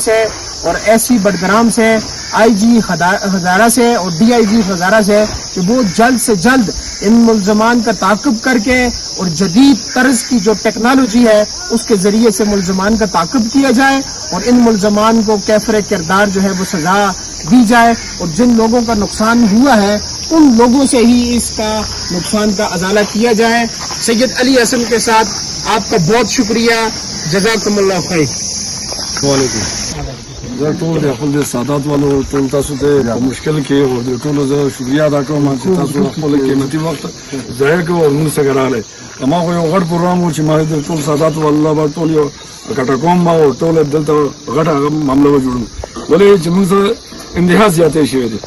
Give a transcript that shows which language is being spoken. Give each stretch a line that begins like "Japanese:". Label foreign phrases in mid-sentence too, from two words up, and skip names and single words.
Urdu: سے اور SC بٹگرام سے، IG ہزارہ سے اور DIG ہزارہ سے کہ وہ جلد سے جلد ان ملزمان کا تعاقب کرکے اور جدید طرز کی جو ٹیکنالوجی ہے اس کے ذریعے سے ملزمان کا تعاقب کیا جائے اور ان ملزمان کو کیفرِ کردار جو ہے وہ سزا دی جائے اور جن لوگوں کا نقصان ہوا ہے ان لوگوں سے ہی اس کا نقصان کا ازالہ کیا جائے. سید علی حسن کے ساتھ آپ کا بہت شکریہ,
Arabic: جزاكم الله خير.
Pashto: زه ټول د خپل سادات والو ټول تاسو ته په مشکل کې او د ټولو زه شکریا ادا کوم چې تاسو خپل قیمتي وخت ضایع کوئ او موږ سره راغلی. ما خو یو غټ پروګرام و چې ما د ټول سادات والو به ټول یو کټه کوم به او ټول دلته غټه معامله به جوړو، ولې چې موږ سره انتها زیاتې شوې دي.